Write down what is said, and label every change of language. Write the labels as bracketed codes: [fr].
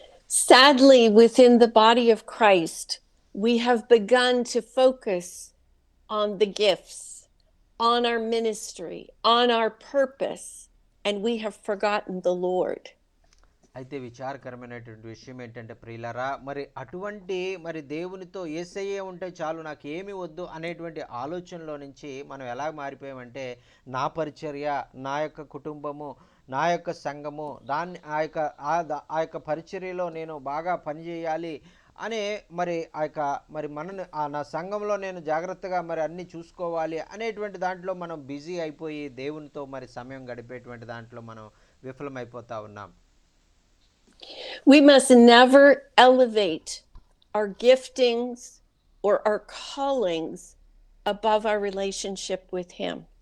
[en] Sadly, within the body of Christ, we have begun to focus on the gifts, on our ministry, on our purpose, and we have forgotten the Lord. [te] అయితే విచారకరమైనటువంటి విషయం ఏంటంటే ప్రియులారా, మరి అటువంటి మరి దేవునితో యేసయ్యే ఉంటే చాలు నాకు ఏమి వద్దు అనేటువంటి ఆలోచనలో నుంచి మనం ఎలా మారిపోయామంటే నా పరిచర్య, నా యొక్క కుటుంబము, నా యొక్క సంఘము, దాన్ని ఆ యొక్క పరిచర్యలో నేను బాగా పనిచేయాలి అనే మరి ఆ యొక్క మరి నా సంఘంలో నేను జాగ్రత్తగా మరి అన్నీ చూసుకోవాలి అనేటువంటి దాంట్లో మనం బిజీ అయిపోయి దేవునితో మరి సమయం గడిపేటువంటి దాంట్లో మనం విఫలమైపోతా ఉన్నాం. [en] We must never elevate our giftings or our callings above our relationship with him.